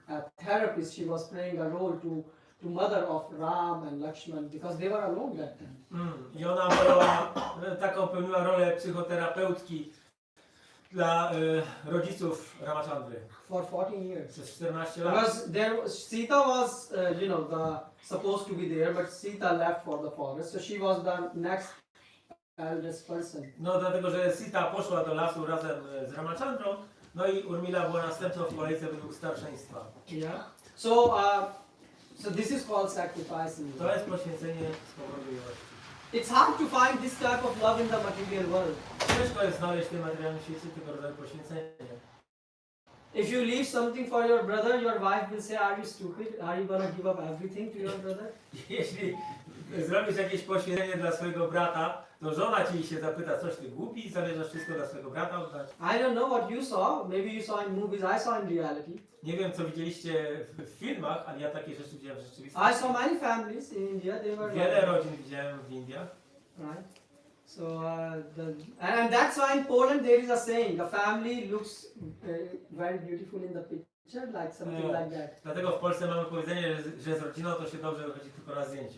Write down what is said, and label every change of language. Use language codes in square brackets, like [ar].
[en] A therapist, she was playing a role to mother of Ram and Lakshman because they were alone that time. [pl] I ona była, taką pełniła rolę psychoterapeutki dla rodziców Ramachandry [en] For 14 years. [pl] przez 14 lat. [en] Because Sita was, supposed to be there, but Sita left for the forest, so she was the next eldest person. [pl] No dlatego, że Sita poszła do lasu razem z Ramachandrą, no i Urmila była następną w kolejce według starszeństwa. [en] Yeah. So this is called sacrificing. [pl] To jest poświęcenie z powodu miłości. [en] It's hard to find this type of love in the material world. [pl] Ciężko jest znaleźć w tym materialnym świecie tego rodzaju poświęcenie. [en] If you leave something for your brother, your wife will say, "Are you stupid? Are you gonna give up everything to your brother?" [pl] Jeśli zrobisz jakieś poświęcenie dla swojego brata, to żona ci się zapyta, coś ty głupi, zamierzasz wszystko dla swojego brata oddać? [en] I don't know what you saw. Maybe you saw in movies. I saw in reality. [pl] Nie wiem, co widzieliście w filmach, ale ja takie rzeczy widziałem w rzeczywistości. [en] I saw many families in India. They were [pl] Wiele rodzin widziałem w Indiach. [en] right. So and that's why in Poland there is a saying: a family looks very beautiful in the picture, like something like that. [pl] Dlatego w Polsce mamy powiedzenie, że z rodziną to się dobrze wychodzi tylko na zdjęciu.